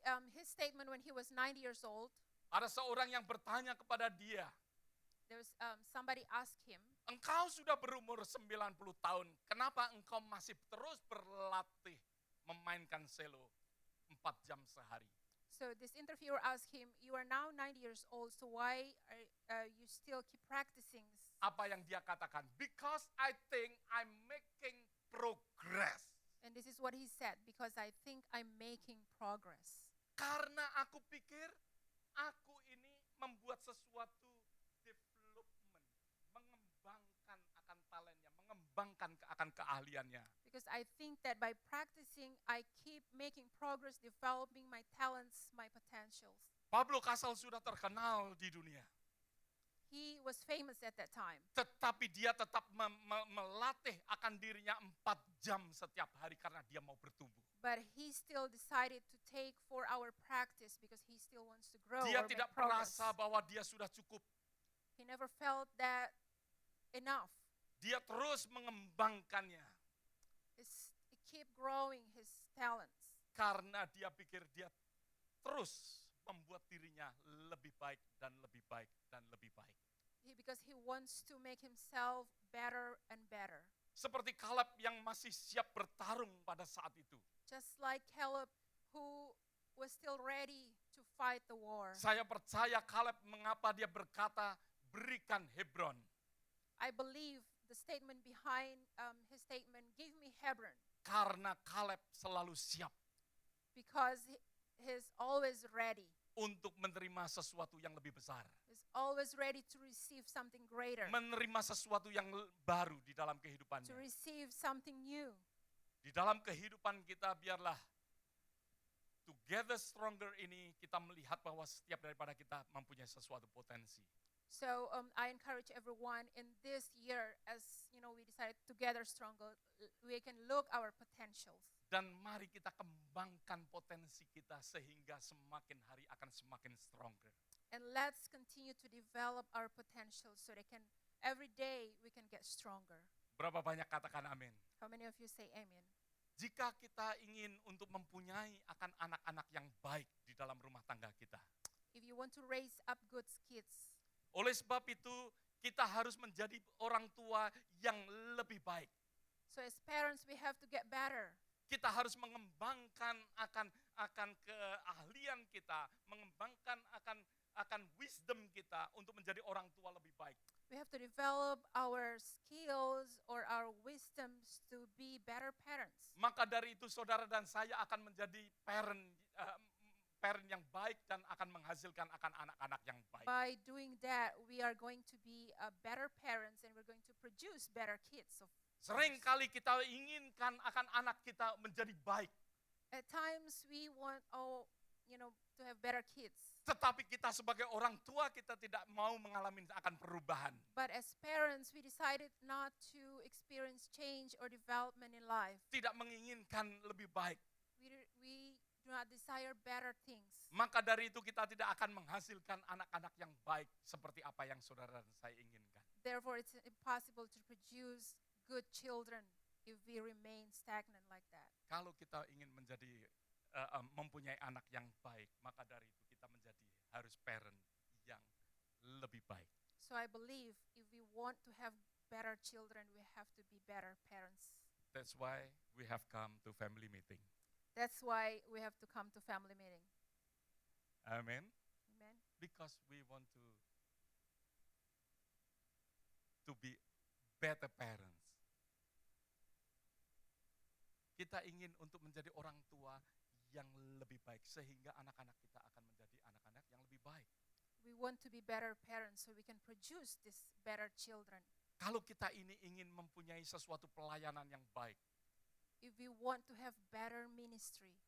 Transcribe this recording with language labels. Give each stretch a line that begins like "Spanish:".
English: His statement when he was 90 years old,
Indonesian: ada seorang yang bertanya kepada dia,
English: there was somebody asked him,
Indonesian: engkau sudah berumur 90 tahun, kenapa engkau masih terus berlatih memainkan selo 4 jam sehari?
English: so this interviewer asked him, you are now 90 years old, so why are you still keep practicing?
Indonesian: Apa yang dia katakan?
English: Because I think I'm making progress. And this is what he said, because I think I'm making progress.
Indonesian: Karena aku pikir aku ini membuat sesuatu development, mengembangkan akan talentnya, mengembangkan akan keahliannya.
English: Because I think that by practicing, I keep making progress, developing my talents, my potentials.
Indonesian: Pablo Casal sudah terkenal di dunia,
English: He was famous at that time,
Indonesian: tetapi dia tetap melatih akan dirinya 4 jam setiap hari karena dia mau bertumbuh.
English: but he still decided to take 4-hour practice because he still wants to grow
Indonesian: Dia
English: or
Indonesian: tidak
English: make progress.
Indonesian: merasa bahwa dia sudah cukup.
English: He never felt that enough.
Indonesian: Dia terus mengembangkannya
English: He keep growing his talents
Indonesian: karena dia pikir dia terus membuat dirinya lebih baik dan lebih baik dan lebih baik.
English: because he wants to make himself better and better.
Indonesian: Seperti Kaleb yang masih siap bertarung pada saat itu.
English: Just like Caleb, who was still ready to fight the war.
Indonesian: Saya percaya Kaleb mengapa dia berkata berikan Hebron.
English: I believe the statement behind his statement, give me Hebron,
Indonesian: Karena Kaleb selalu siap
English: because he's always ready.
Indonesian: untuk menerima sesuatu yang lebih besar.
English: He's always ready to receive something greater,
Indonesian: Menerima sesuatu yang baru di dalam
English: to
Indonesian: kehidupannya.
English: receive something new.
Indonesian: Di dalam kehidupan kita biarlah Together Stronger ini kita melihat bahwa setiap daripada kita mempunyai sesuatu potensi.
English: So I encourage everyone in this year, as we decided together stronger, we can look our potentials.
Indonesian: Dan mari kita kembangkan potensi kita sehingga semakin hari akan semakin stronger.
English: And let's continue to develop our potentials so they can, every day we can get stronger.
Indonesian: Berapa banyak katakan amin?
English: How many of you say amen?
Indonesian: Jika kita ingin untuk mempunyai akan anak-anak yang baik di dalam rumah tangga kita.
English: If you want to raise up good kids,
Indonesian: Oleh sebab itu kita harus menjadi orang tua yang lebih baik.
English: so as parents we have to get better.
Indonesian: Kita harus mengembangkan akan keahlian kita, mengembangkan akan wisdom kita untuk menjadi orang tua lebih baik.
English: We have to develop our skills or our wisdoms to be better parents.
Indonesian: Maka dari itu saudara dan saya akan menjadi parent yang baik dan akan menghasilkan akan anak-anak yang baik.
English: By doing that, we are going to be better parents and we're going to produce better kids.
Indonesian: Sering kali kita inginkan akan anak kita menjadi baik,
English: At times we want, to have better kids.
Indonesian: tetapi kita sebagai orang tua kita tidak mau mengalami akan perubahan.
English: But as parents, we decided not to experience change or development in life.
Indonesian: Tidak menginginkan lebih baik.
English: We do not desire better things.
Indonesian: Maka dari itu kita tidak akan menghasilkan anak-anak yang baik seperti apa yang saudara dan saya inginkan.
English: Therefore, it's impossible to produce good children if we remain stagnant like that.
Indonesian: Kalau kita ingin mempunyai anak yang baik, maka dari itu kita harus parent yang lebih baik.
English: So I believe if we want to have better children, we have to be better parents. That's why we have come to family meeting. That's why we have to come to family meeting. Amen. Amen. Because we want to be better parents.
Indonesian: Kita ingin untuk menjadi orang tua yang lebih baik sehingga anak-anak kita akan menjadi anak-anak yang lebih baik.
English: We want to be better parents so we can produce these better children.
Indonesian: Kalau kita ini ingin mempunyai sesuatu pelayanan yang baik,
English: If we want to have better ministry,